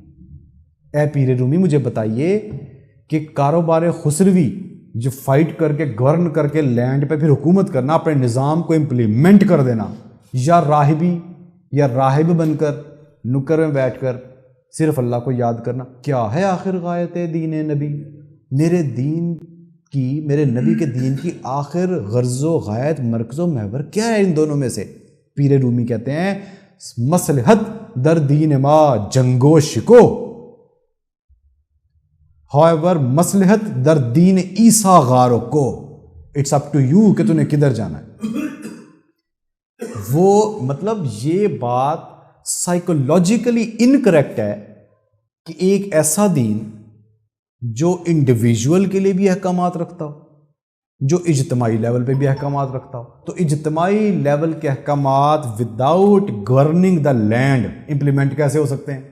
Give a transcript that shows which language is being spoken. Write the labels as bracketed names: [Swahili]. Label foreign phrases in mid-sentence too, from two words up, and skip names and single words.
[Urdu] اے پیر رومی مجھے بتائیے کہ کاروبار خسروی جو فائٹ کر کے گورن کر کے لینڈ پہ پھر حکومت کرنا، اپنے نظام کو امپلیمنٹ کر دینا، یا راہبی یا راہب بن کر نکر میں بیٹھ کر صرف اللہ کو یاد کرنا، کیا ہے آخر غایت دین نبی؟ میرے دین کی، میرے نبی کے دین کی آخر غرض و غایت، مرکز و محور کیا ہے ان دونوں میں سے؟ پیر رومی کہتے ہیں [Persian] مصلحت در دین ما جنگو شکو، however مصلحت در دین عیسیٰ غارو کو، [English] it's up to you [Urdu] کہ تُنے کدھر جانا ہے۔ وہ مطلب یہ بات [English] psychologically incorrect [Urdu] ہے کہ ایک ایسا دین جو انڈیویجول کے لیے بھی احکامات رکھتا ہو، جو اجتماعی لیول پہ بھی احکامات رکھتا ہو، تو اجتماعی لیول کے احکامات [English] without governing the land implement [Urdu] کیسے ہو سکتے ہیں؟